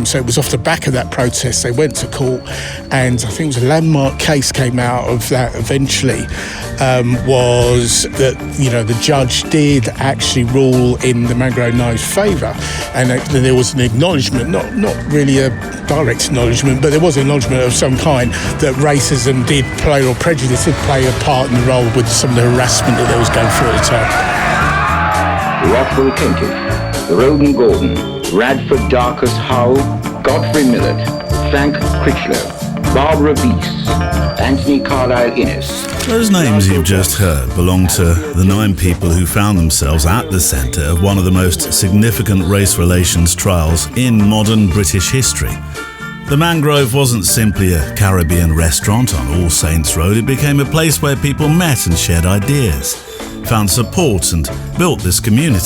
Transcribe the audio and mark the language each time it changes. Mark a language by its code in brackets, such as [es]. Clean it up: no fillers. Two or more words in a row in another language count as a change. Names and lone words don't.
[en] So it was off the back of that protest they went to court, and I think it was a landmark case came out of that eventually, was that, you know, the judge did actually rule in the Mangrove Nine's favour, and there was an acknowledgement, not really a direct acknowledgement, but there was an acknowledgement of some kind that racism did play, or prejudice did play a part in the role with some of the harassment that they was going through at the time. Rothwell Kentish, Roden Gordon, Radford Darkus Howe, Godfrey Millett, Frank Crichlow, Barbara Beese, Anthony Carlisle Innes. Those names you've just heard belong to the 9 people who found themselves at the centre of one of the most significant race relations trials in modern British history. The Mangrove wasn't simply a Caribbean restaurant on All Saints Road. It became a place where people met and shared ideas, found support and built this community.